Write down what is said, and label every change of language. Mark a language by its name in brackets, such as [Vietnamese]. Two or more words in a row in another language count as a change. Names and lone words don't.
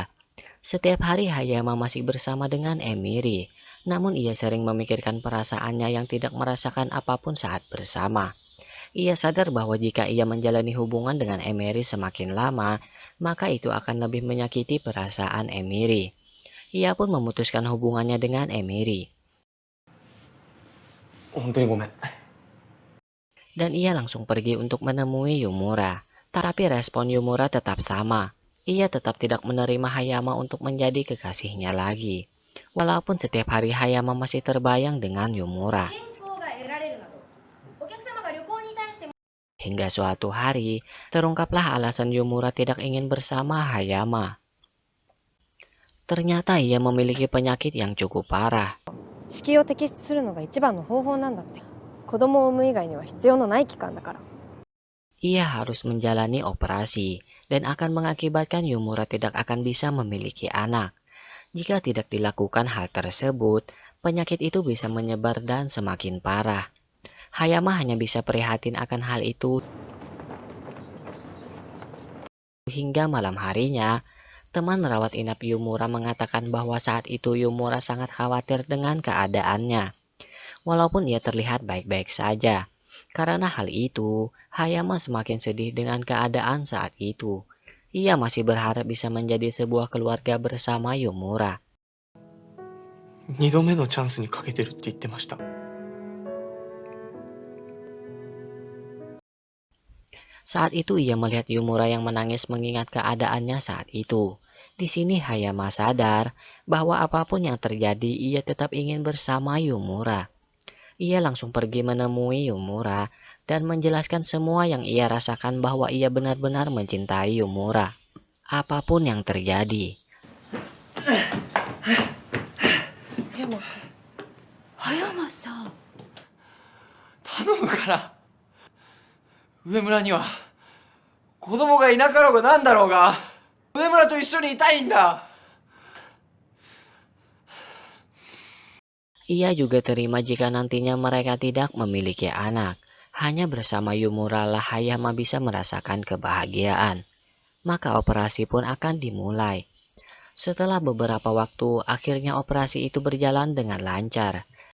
[Indonesian] Setiap hari Hayama masih bersama dengan Emiri, namun ia sering memikirkan perasaannya yang tidak merasakan apapun saat bersama. Ia sadar bahwa jika ia menjalani hubungan dengan Emiri semakin lama, maka itu akan lebih menyakiti perasaan Emiri. Ia pun memutuskan hubungannya dengan Emiri. [Japanese] 本当にごめん。 [Indonesian] Dan ia langsung pergi untuk menemui Yumura. Tapi respon Yumura tetap sama. Ia tetap tidak menerima Hayama untuk menjadi kekasihnya lagi. Walaupun setiap hari Hayama masih terbayang dengan Yumura. Hingga suatu hari, terungkaplah alasan Yumura tidak ingin bersama Hayama. Ternyata ia memiliki penyakit yang cukup parah. [Japanese] 子宮を摘出するのが一番の方法なんだって。子供を産む以外には必要のない期間だから。 [Indonesian] Ia harus menjalani operasi dan akan mengakibatkan Yumura tidak akan bisa memiliki anak. Jika tidak dilakukan hal tersebut, penyakit itu bisa menyebar dan semakin parah. Hayama hanya bisa prihatin akan hal itu. Hingga malam harinya, teman rawat inap Yumura mengatakan bahwa saat itu Yumura sangat khawatir dengan keadaannya. Walaupun ia terlihat baik-baik saja. Karena hal itu, Hayama semakin sedih dengan keadaan saat itu. Ia masih berharap bisa menjadi sebuah keluarga bersama Yumura. [Japanese] 2 度目のチャンスにかけてるって言ってました。 [Indonesian] Saat itu ia melihat Yumura yang menangis mengingat keadaannya saat itu. Di sini Hayama sadar bahwa apapun yang terjadi ia tetap ingin bersama Yumura. Ia langsung pergi menemui Yumura dan menjelaskan semua yang ia rasakan bahwa ia benar-benar mencintai Yumura. Apapun yang terjadi. [Japanese] 葉山さん。頼むから上村には子供がいなかろうがなんだろうが上村と一緒にいたいんだ。 [Indonesian] Ia juga terima jika nantinya mereka tidak memiliki anak. Hanya bersama Yumura lah Hayama bisa merasakan kebahagiaan. Maka operasi pun akan dimulai. Setelah beberapa waktu, akhirnya operasi itu berjalan dengan lancar.